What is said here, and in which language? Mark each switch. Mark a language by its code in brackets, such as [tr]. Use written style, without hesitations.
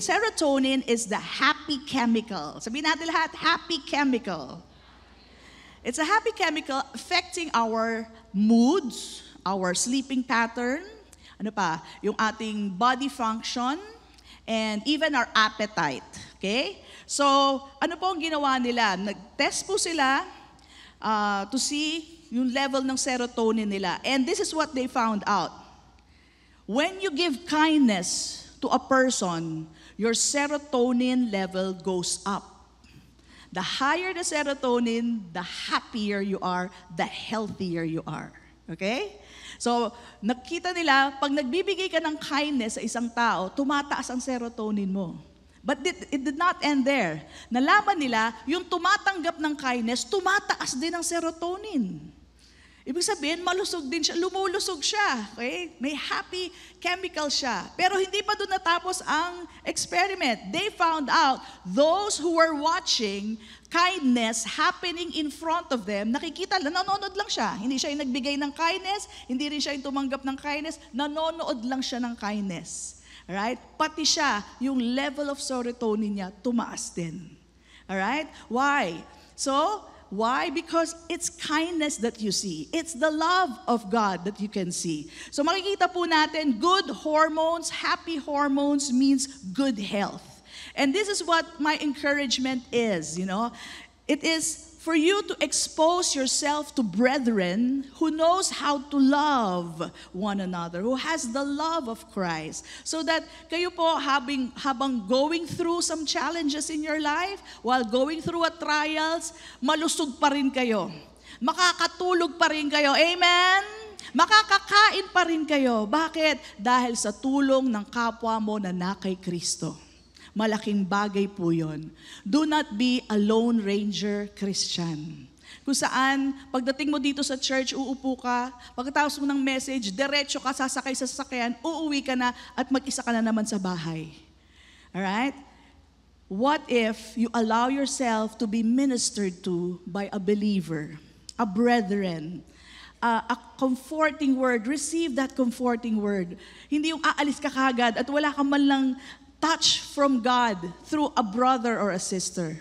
[en] Serotonin is the happy chemical. [tl] Sabihin natin lahat, [en] happy chemical. It's a happy chemical affecting our moods, our sleeping pattern, [tl] ano pa, yung ating [en] body function, and even our appetite. Okay? [tl] So, ano po ang ginawa nila? Nag-test po sila [en] to see [tl] yung level ng serotonin nila. [en] And this is what they found out. When you give kindness to a person, your serotonin level goes up. The higher the serotonin, the happier you are, the healthier you are. Okay? [tl] So, nakita nila, pag nagbibigay ka ng kindness sa isang tao, tumataas ang serotonin mo. [en] But it did not end there. [tl] Nalaman nila, yung tumatanggap ng kindness, tumataas din ang serotonin. Ibig sabihin, malusog din siya, lumulusog siya. Okay? May happy chemical siya. Pero hindi pa doon natapos ang experiment. [en] They found out those who were watching kindness happening in front of them, [tl] nakikita lang, nanonood lang siya. Hindi siya yung nagbigay ng kindness, hindi rin siya yung tumanggap ng kindness, nanonood lang siya ng kindness. Alright? Pati siya, yung level of serotonin niya, tumaas din. Alright? Why? Why? [en] Because it's kindness that you see. It's the love of God that you can see. So [tl] makikita po natin, [en] good hormones, happy hormones means good health. And this is what my encouragement is, you know. It is for you to expose yourself to brethren who knows how to love one another, who has the love of Christ. So that [tl] kayo po habang [en] going through some challenges in your life, while going through trials, [tl] malusog pa rin kayo. Makakatulog pa rin kayo. Amen? Makakakain pa rin kayo. Bakit? Dahil sa tulong ng kapwa mo na kay Kristo. Malaking bagay po yun. [en] Do not be a lone ranger Christian. [tl] Kung saan, pagdating mo dito sa church, uupo ka, pagkatapos mo ng message, diretso ka, sasakay sa sasakyan, uuwi ka na, at mag-isa ka na naman sa bahay. [en] Alright? What if you allow yourself to be ministered to by a believer, a brethren, a comforting word? Receive that comforting word. [tl] Hindi yung aalis ka kagad at wala ka man lang [en] touch from God through a brother or a sister.